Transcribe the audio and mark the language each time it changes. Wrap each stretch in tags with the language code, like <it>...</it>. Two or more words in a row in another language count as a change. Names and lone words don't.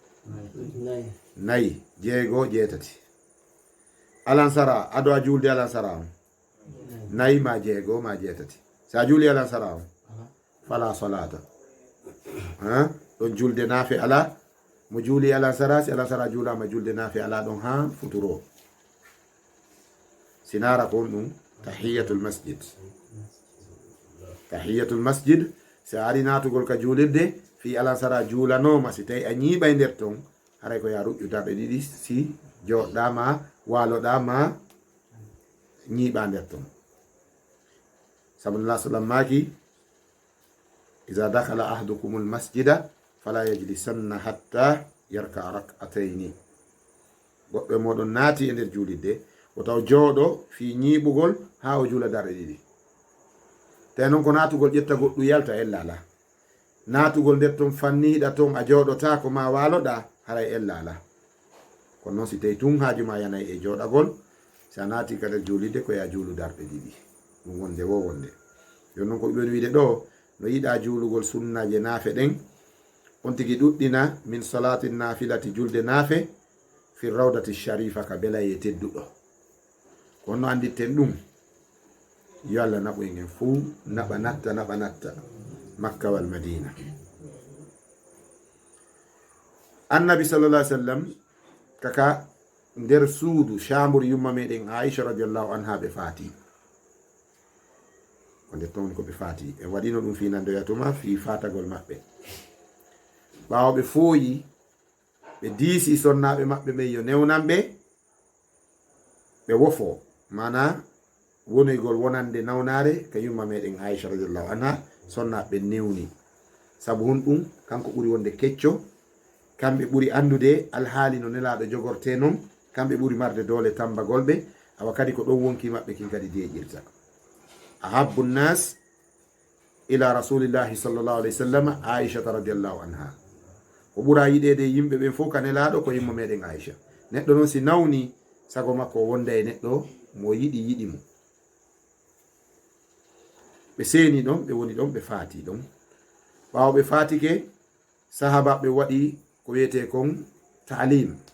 <ff>nayi jeego jeetati alansara ado a juulde alansara on nayi ma jeego ma jeetati sa juuli alansara on fala solata ɗon julde naafe ala mo juuli alansara si alansara juulama julde naafe ala ɗon ha futuro sinara kon ɗum</ff> <ar>تحية المسجد تحية المسجد</ar> <ff>si ari natugol ka juulirde fi alansara juulanoma si tawi a ñiiɓay nder ton haray ko ya ruƴƴu darɗe ɗiɗi si joɗɗama waloɗama ñiiɓa nder ton. sabu Allah sallam maki</ff> <ar>إذا دخل أحدكم المسجد فلا يجلسن حتى يركع ركعتين.</ar> <ff>goɗɗo moɗon naati e nder julidde o taw jooɗo fi ñiiɓugol ha o juula darɗe ɗiɗi. tawi noon ko naatugol ƴetta goɗɗum yalta ellala, naatugol nder ton fanniɗa ton a jooɗota ko ma waloɗa haray ellala. kono noon si tawi tun haajuma yanayi e jooɗagol, sa naati ka nder julidde ko ya juulu darɗe ɗiɗi, ɗum wonde wo wonde. yon noon ko ɓen wiide ɗo no yiɗa juulugol sunnaje naafe ɗen on tigi ɗuɗɗina</ff> <ar>من صلاة نافلة</ar> <ff>julde naafe</ff> <ar>في روضة شريفة</ar> <ff>ka belaye tedduɗo. kono no anditten ɗum yo Allah naɓo en fuu naɓa natta</ff> <ar>مكة والمدينة.</ar> <ff>annabi</ff> <ar>صلى الله عليه وسلم</ar> <ff>kaka nder suudu chambre yumma meɗen Aisha</ff> <ar>رضي الله عنها</ar> <ff>ɓe faati, ko nder ton ko ɓe faati e waɗino ɗum finandoyatuma fi fatagol maɓɓe. ɓawo ɓe fooyi ɓe diisi sonnaɓe maɓɓe ɓe yo newnanɓe ɓe wofo, mana wonoygol wonande nawnare ka yumma meɗen Aisha</ff> <ar>رضي الله عنها</ar> <ff>sonnaɓe newni. sabu hun ɗum kanko ɓuri wonde kecco, kamɓe ɓuri andude alhaali no nelaɗo jogorte noon, kamɓe ɓuri marde doole tambagolɓe, awa kadi ko ɗon wonki maɓɓe kin kadi deƴirta.</ff> <ar>أحب الناس إلى رسول الله صلى الله عليه وسلم عائشة رضي الله عنها,</ar> <ff>ko ɓura yiɗede yimɓe ɓen fof ka nelaɗo ko yimma meɗen Aisha. neɗɗo noon si nawni sago makko wonda e neɗɗo mo yiɗi mo. ɓe seeni ɗon, ɓe woni ɗon, ɓe faati ɗon. ɓawo ɓe faatike sahaba ɓe waɗi ko wiyete kon ta'lim.</ff>